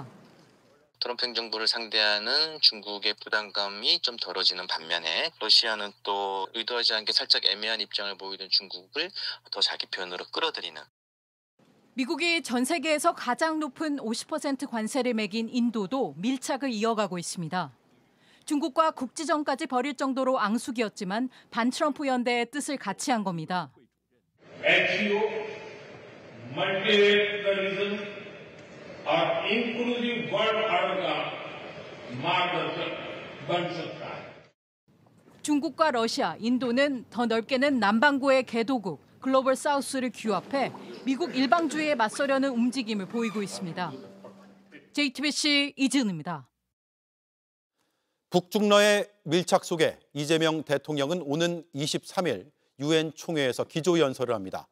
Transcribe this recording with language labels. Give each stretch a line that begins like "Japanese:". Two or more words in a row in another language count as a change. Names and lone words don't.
Korean: 트럼프 행정부를 상대하는 중국의 부담감이 좀 덜어지는 반면에 러시아는 또 의도하지 않게 살짝 애매한 입장을 보이던 중국을 더 자기 편으로 끌어들이는. 미국이 전 세계에서 가장 높은 50% 관세를 매긴 인도도 밀착을 이어가고 있습니다. 중국과 국지전까지 벌일 정도로 앙숙이었지만 반트럼프 연대의 뜻을 같이 한 겁니다.
Hindi: multilateralism are
English: inclusive world order
Hindi: का मार्गदर्शक बन सकता है.
Korean: 중국과 러시아, 인도는 더 넓게는 남반구의 개도국 글로벌 사우스를 규합해 미국 일방주의에 맞서려는 움직임을 보이고 있습니다. JTBC 이지은입니다. 북중러의 밀착 속에 이재명 대통령은 오는 23일 유엔 총회에서 기조연설을 합니다.